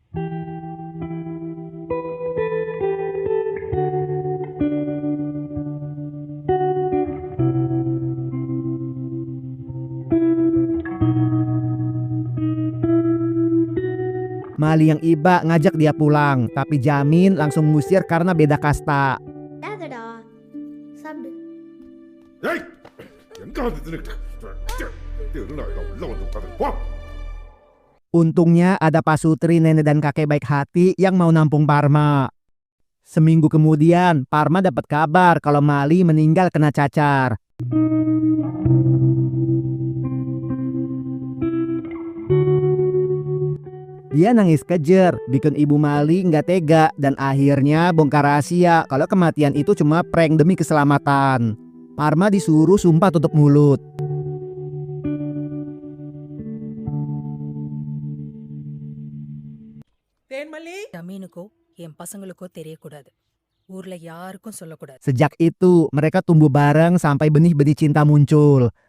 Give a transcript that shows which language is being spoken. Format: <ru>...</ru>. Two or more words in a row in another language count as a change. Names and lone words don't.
<id>Mali yang iba ngajak dia pulang, tapi Jamin langsung ngusir karena beda kasta. Dadada, sabdu.</id> <ta>ஏய் எங்க வந்து தின்னுட்டு? தெருல உள்ள வந்து உட்கார்ந்து போ.</ta> <id>Untungnya ada Pak Sutri, nenek dan kakek baik hati yang mau nampung Parma. Seminggu kemudian, Parma dapat kabar kalau Mali meninggal kena cacar. Dia nangis kejer, bikin ibu Mali nggak tega dan akhirnya bongkar rahasia kalau kematian itu cuma prank demi keselamatan. Parma disuruh sumpah tutup mulut.</id> <ta>ஜமீனுக்கோ என் பசங்களுக்கோ தெரியக்கூடாது. ஊர்ல யாருக்கும் சொல்லக்கூடாது.</ta> <id>Sejak itu, mereka tumbuh bareng sampai benih-benih cinta muncul.</id>